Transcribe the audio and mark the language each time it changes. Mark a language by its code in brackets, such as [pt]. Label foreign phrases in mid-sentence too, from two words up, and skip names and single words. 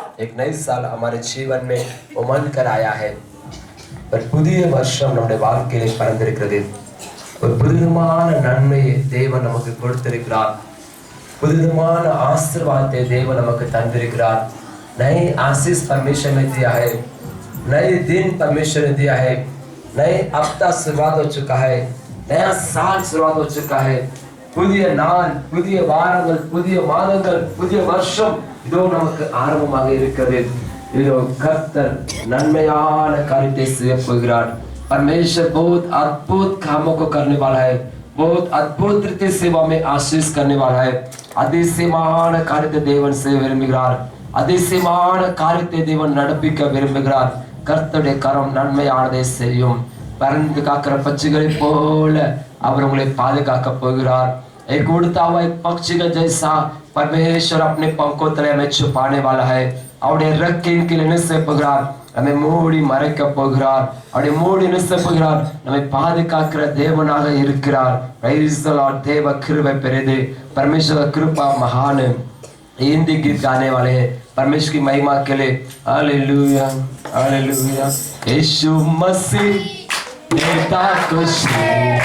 [hi] एक नई साल हमारे जीवन में उमंग कर आया है [ta] ஒரு புதிய வருஷம் நம்முடைய வாழ்க்கையிலே பிறந்திருக்கிறது ஒரு புதுவிதமான நன்மையை தேவன் நமக்கு கொடுத்திருக்கிறார் புதுவிதமான ஆசீர்வாதத்தை தேவன் நமக்கு தந்திருக்கிறார் [hi] नई आशीष परमेश्वर ने दिया है नए दिन परमेश्वर ने दिया है नए हफ्ता शुरुआत हो चुका है नया साल शुरुआत हो चुका है [ta] புதிய நாள் புதிய வாரங்கள் புதிய மாதங்கள் புதிய வருஷம் இதோ நமக்கு ஆரம்பமாக இருக்கிறது இதோ கர்த்தர் நன்மையான காரியத்தை செய்ய போகிறார் [hi] परमेश्वर बहुत अद्भुत कामों को करने वाला है बहुत अद्भुत रीति सेवा में आशीष करने वाला है [ta] அதிசயமான காரியத்தை தேவன் செய்ய விரும்புகிறார் அதிசயமான காரியத்தை தேவன் நடப்பிக்க விரும்புகிறார் கர்த்தருடைய கரம் நன்மையானதை செய்யும் பறந்து காக்கிற பட்சிகளை போல அவர் உங்களை பாதுகாக்க போகிறார் [hi] एक उड़ता हुआ एक पक्षी का जैसा परमेश्वर अपने पंखों तले हमें छुपाने वाला है [ta] அவருடைய ரெக்கையின் கீழ் என்ன செய்ய போகிறார் நம்மை மூடி மறைக்க போகிறார் அவருடைய மூடி என்ன செய்ய போகிறார் நம்மை பாதுகாக்கிற தேவனாக இருக்கிறார் [en] praise the Lord [ta] தேவ கிருபை பெரிது [hi] परमेश्वर का कृपा महान है हिंदी गीत गाने वाले हैं परमेश्वर की महिमा के लिए हालेलुया हालेलुया यीशु मसीह देता खुशी